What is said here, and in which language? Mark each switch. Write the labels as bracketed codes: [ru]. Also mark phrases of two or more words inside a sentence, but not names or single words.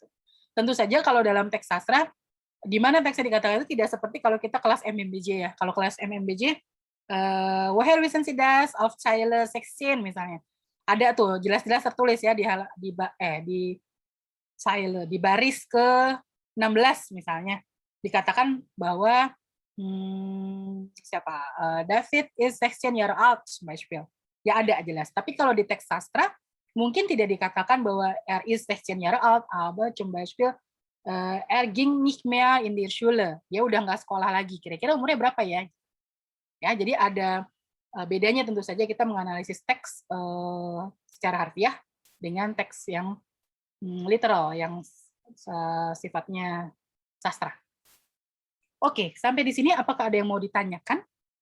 [id] Tentu saja kalau dalam teks sastra, di mana teksnya dikatakan itu tidak seperti kalau kita kelas MMBJ ya. Kalau kelas [de] MMBJ, Woher wissen Sie das auf Zeile 16 misalnya. [id] Ada tuh jelas-jelas tertulis ya di Zeile, di baris ke-16 misalnya. Dikatakan bahwa David [en] is 16 years old, [id] Beispiel. Ya ada jelas. Tapi kalau di teks sastra, mungkin tidak dikatakan bahwa [de] is 16 Jahre alt, aber zum Beispiel ging nicht mehr in die Schule. [id] Dia udah nggak sekolah lagi. Kira-kira umurnya berapa ya? Ya, jadi ada bedanya tentu saja kita menganalisis teks secara harfiah dengan teks yang literal, yang sifatnya sastra. Oke, sampai di sini apakah ada yang mau ditanyakan?